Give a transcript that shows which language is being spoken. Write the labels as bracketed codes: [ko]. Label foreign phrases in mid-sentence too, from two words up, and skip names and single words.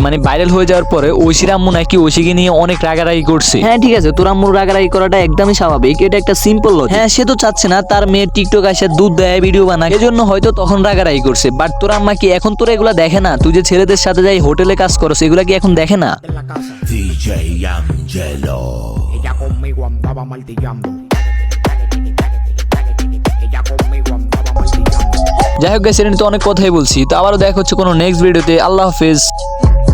[bn] মানে ভাইরাল হয়ে যাওয়ার পরে ঐশীর আম্মু নাকি ঐশীকে নিয়ে অনেক রাগারাগি করছে। হ্যাঁ ঠিক আছে, তোর আম্মুর রাগারাগি করাটা একদমই স্বাভাবিক, এটা একটা [en] simple logic. [bn] হ্যাঁ সে তো চাচ্ছে না তার মেয়ে টিকটক আসে দুধ দেয় ভিডিও বানায়, এজন্য হয়তো তখন রাগারাগি করছে। বাট তোর আম্মা কি এখন তোরা এগুলা দেখে না? তুই যে ছেলেদের সাথে যাই হোটেলে কাজ করছ, এগুলা কি এখন দেখে না? [es] en la casa. DJ Angelo. Ella conmigo andaba martillando. Ella conmigo andaba martillando. [bn] যাই হোক গাইস, এটা নিয়ে তো অনেক কথাই বলছি, তো আবারও দেখা হচ্ছে কোনো নেক্সট ভিডিওতে। আল্লাহ হাফেজ।